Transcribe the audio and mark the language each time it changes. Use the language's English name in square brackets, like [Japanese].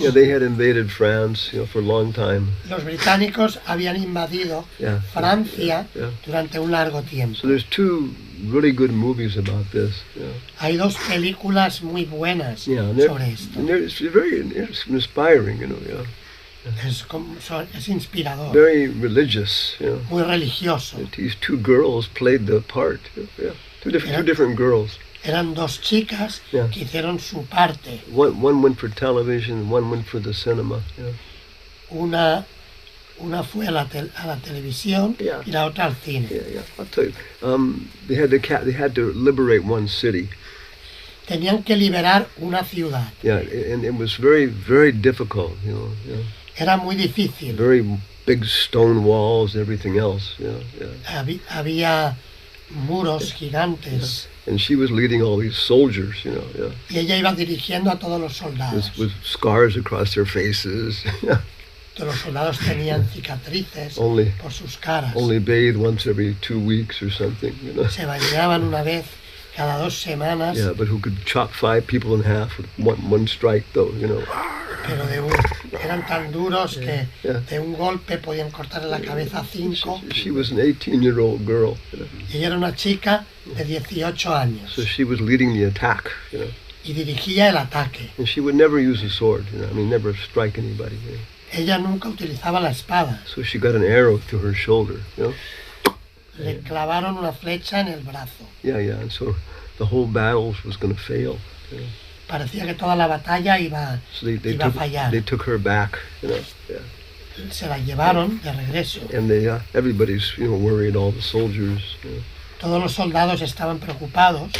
[English] Yeah, they had invaded France, you know, for a long time. [Spanish] Los británicos habían invadido [English] Yeah. [Spanish] Francia [English] Yeah. [Spanish] durante un largo tiempo. [English] So there's two really good movies about this. Yeah. [Spanish] Hay dos películas muy buenas [English] Yeah, and [Spanish] sobre esto. [English] it's very inspiring, you know. Yeah. [Spanish] Es inspirador, [English] Very religious, you know. [Spanish] muy religioso. [English] These two girls played the part. Yeah. Two different girls. [Spanish] Eran dos chicas [English] Yeah. [Spanish] que hicieron su parte. [English] One went for television, one went for the cinema. Yeah. [Spanish] Una fue a la televisión [English] Yeah. [Spanish] y la otra al cine. [English] Yeah. I'll tell you. They had to liberate one city. [Spanish] Tenían que liberar una ciudad. [English] Yeah, and it was very, very difficult. You know. Yeah. [Spanish] Era muy difícil. [English] Very big stone walls, everything else. Yeah. [Spanish] Había muros gigantes [English] And she was leading all these soldiers. You know. Yeah. [Spanish] y ella iba dirigiendo a todos los soldados. [English] With scars across their faces. [Spanish] Todos los soldados tenían cicatrices [English] only [Spanish] por sus caras. [English] bathe once every 2 weeks or something. You know. [Spanish] Se bañaban una vez cada 2 semanas, [English] Yeah, but who could chop 5 people in half with one strike, though, you know. [Spanish] pero eran tan duros que [English] Yeah. [Spanish] de un golpe podían cortarle la cabeza a 5. [English] She was an 18-year-old girl, you know. [Spanish] Y ella era una chica de 18 años [English] So she was leading the attack, you know. [Spanish] y dirigía el ataque. [English] And she would never use a sword, you know. I mean, never strike anybody. You know. [Spanish] Ella nunca utilizaba la espada. [English] So she got an arrow through her shoulder, you know. [Spanish] Le clavaron una flecha en el brazo. [English] Yeah, and so the whole battle was going to fail. You know. [Spanish] Parecía que toda la batalla iba [English] So they [Spanish] a fallar. [English] took her back, you know. Yeah. [Spanish] Se la llevaron de regreso. [English] And everybody's, you know, worried, all the soldiers. You know. [Spanish] Todos los soldados estaban preocupados.